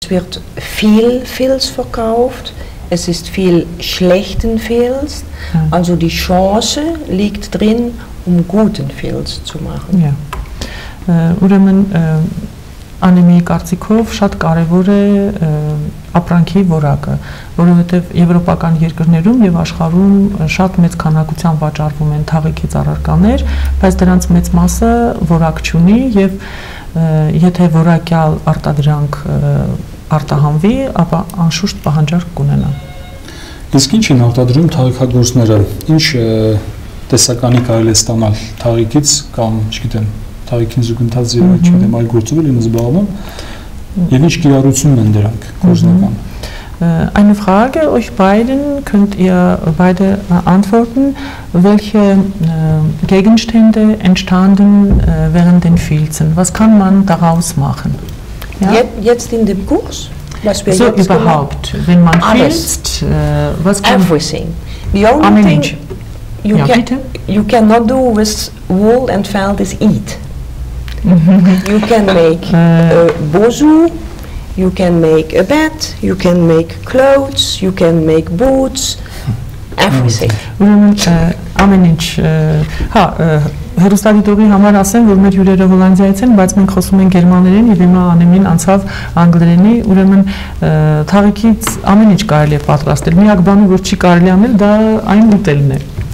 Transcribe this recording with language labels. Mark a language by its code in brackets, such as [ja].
[de] Es wird viel Filz verkauft, es ist viel schlechten Filz, also die Chance liegt drin, guten Filz zu machen. [hy] Ուրեմն անեմիի կարծիքով շատ կարևոր է ապրանքի որակը, որովհետև եվրոպական երկրներում եւ աշխարհում շատ մեծ քանակությամբ վաճառվում են թաղիքի առարկաներ, բայց դրանց մեծ մասը որակ չունի եւ եթե որակյալ արտադրանք արտահանվի, ապա անշուշտ պահանջարկ կունենա։ Իսկ ինչ են արտադրում թաղիքագործները, ինչ տեսականի կարելի է ստանալ թաղիքից կամ, չգիտեմ, թաղիքին զուգընթաց եւ չգիտեմ այլ գործով են զբաղվում եւ ինչ կիրառությունն են դրանք գործնական։ [de] Eine Frage, euch beiden könnt ihr beide antworten, welche Gegenstände entstanden während den Filzen? Was kann man daraus machen? Ja? Jetzt in dem Kurs? Was wir so jetzt überhaupt, wenn man filzt, was kann [en] everything. The only thing you cannot do with wool and felt is eat. You can make a bozu, you can make a bed, you can make clothes, you can make boots, everything. [hy] Ամեն ինչ, հա, հեռուստադիտողի համար ասեմ, որ մեր հյուրերը Հոլանդիայից են, բայց մենք խոսում ենք գերմաներեն եւ հիմա անեմին անցավ անգլերենի, ուրեմն թաղիքից ամեն ինչ կարելի է պատրաստել։ Միակ բանը, որ չի կարելի անել, դա այն ուտելն է։